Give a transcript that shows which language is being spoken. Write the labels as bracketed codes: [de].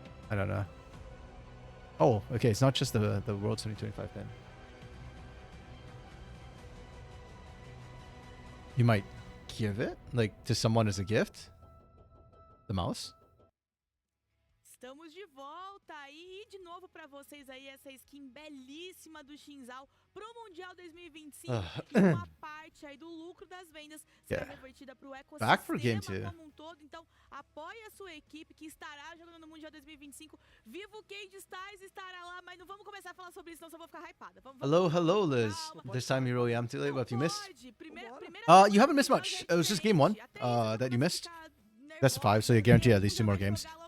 [en] I don't know. Oh, okay. It's not just the World 2025 pin. You might give it, like, to someone as a gift? The mouse? [pt] Estamos de volta aí e de novo para vocês aí essa skin belíssima do Shinzal pro Mundial 2025 e uma parte aí do lucro das vendas será revertida pro ecossistema como um todo. Então, apoie a sua equipe que estará jogando no Mundial 2025. Viva o Cade Styles estará lá, mas não vamos começar a falar sobre isso, não, só vou ficar hypada. [en] Hello, Liz. This time you really am too late. What you missed? You haven't missed much. It was just game 1 that you missed. Best of 5, so you guarantee at least 2 more games.